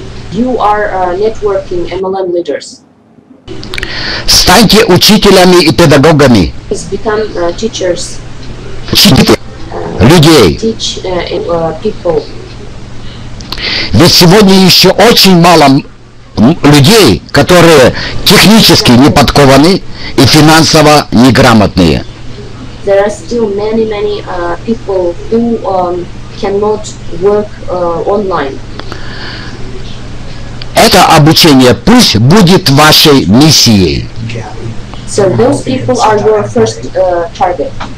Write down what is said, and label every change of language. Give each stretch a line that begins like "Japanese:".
English: You are networking MLM leaders.
Russian: Станьте учителями и педагогами.
English: Become teachers.
Russian: Людей.
English: Teach people.
Russian: Ведь сегодня еще очень мало людей, которые технически не подкованы и финансово неграмотные.
English: There are still many people who cannot work online.
Russian: Это обучение пусть будет вашей миссией.
English: So those people are your first target.